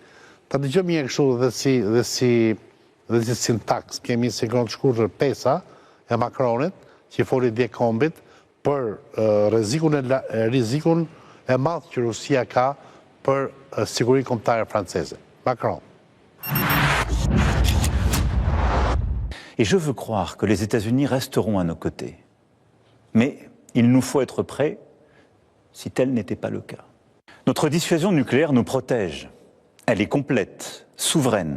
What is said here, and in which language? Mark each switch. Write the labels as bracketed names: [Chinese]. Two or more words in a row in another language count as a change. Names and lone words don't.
[Albanian] Ta dëgjojmë një kështu dhe si sintaks, kemi sekond shkurtër 5 e Macronit, që foli dje kombit për rrezikun e madh që Rusia ka për siguri kombëtare franceze. Macron. [French] Et je veux croire que les États-Unis resteront à nos côtés. Mais il nous faut être prêts si tel n'était pas le cas. Notre dissuasion nucléaire nous protège. Elle est complète, souveraine.